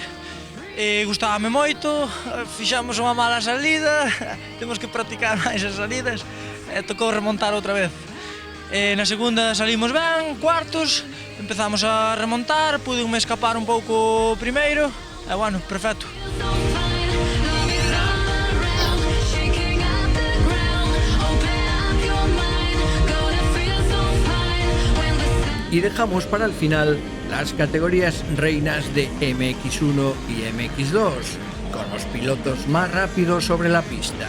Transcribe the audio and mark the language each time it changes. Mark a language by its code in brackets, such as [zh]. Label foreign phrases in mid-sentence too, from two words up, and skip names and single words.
[gl] Gustábame moito, fixamos unha mala salida, temos que practicar máis as salidas, tocou remontar outra vez. Na segunda salimos ben, cuartos, empezamos a remontar, pude escapar un pouco primeiro, perfecto. [es] Y dejamos para el final las categorías reinas de MX1 y MX2, con los pilotos más rápidos sobre la pista.